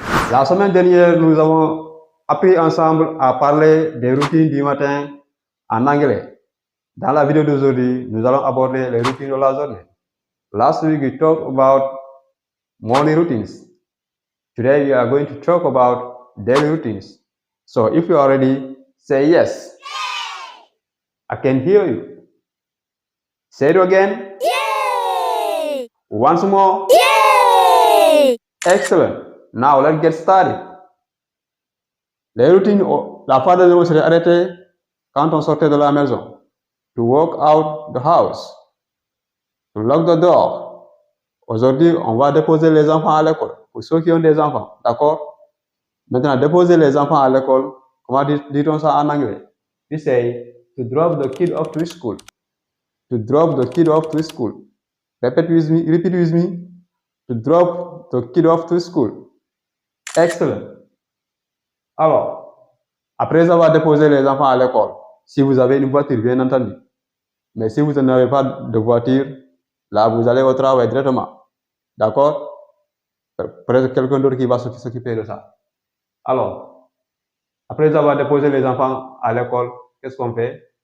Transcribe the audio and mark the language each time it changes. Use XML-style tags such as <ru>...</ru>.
<fr>La semaine dernière, nous avons appris ensemble à parler des routines du matin en anglais. Dans la vidéo d'aujourd'hui, nous allons aborder les routines de la journée.</fr> <en>Last week, we talked about morning routines. Today, we are going to talk about daily routines. So, if you are ready, say yes. I can hear you. Say it again. Yay! Once more. Yay! Excellent. Now, let's get started.</en> <fr>Les routines, la part de journée serait arrêtée quand on sortait de la maison.</fr> <en>To walk out the house. To lock the door.</en> <fr>Aujourd'hui, on va déposer les enfants à l'école. Pour ceux qui ont des enfants, d'accord? Maintenant, déposer les enfants à l'école, comment dit-on ça en anglais?</fr> <en>We say to drop the kid off to school. To drop the kid off to school. Repeat with me. To drop the kid off to school. Excellent.</en> <fr>Alors, après avoir déposé les enfants à l'école, si vous avez une voiture, bien entendu. Mais si vous n'avez pas de voiture, là, vous allez au travail directement. D'accord? Peut-être quelqu'un d'autre qui va s'occuper de ça. Alors, après avoir déposé les enfants à l'école, qu'est-ce qu'on fait?</fr>